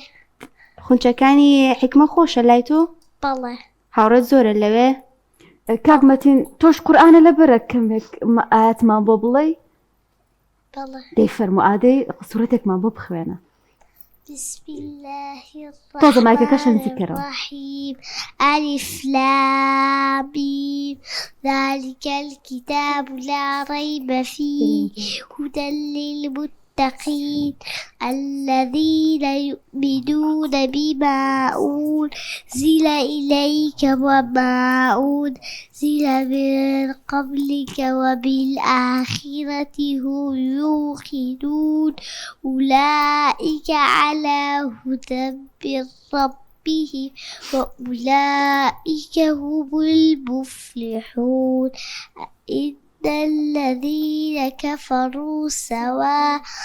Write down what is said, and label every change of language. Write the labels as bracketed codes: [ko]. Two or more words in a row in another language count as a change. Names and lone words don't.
[ckb] خونچەکانی حکمە خۆشە لای تۆ؟ بەڵێ هاوڕێت زۆرە لەوێ؟ کاک مەتین تۆش قورئانە لەبەرە کەمێک ئاەتمان بۆ بڵێ؟ بەڵێ. دەی فەرموو ئادەی سوورەتێکمان بۆ بخوێنە. [ar] بسم الله [ckb] تازە مایکەکەشم نزیکەرەوە. [ar] الرحيم ألف لام ميم ذلك الكتاب لا ريب فيه هدى للمتقين الذين يؤمنون بما أنزل إليك وما أنزل من قبلك وبالآخرة هم يوقنون أولئك على هدى من ربهم وأولئك هم المفلحون إن الذين كفروا سواء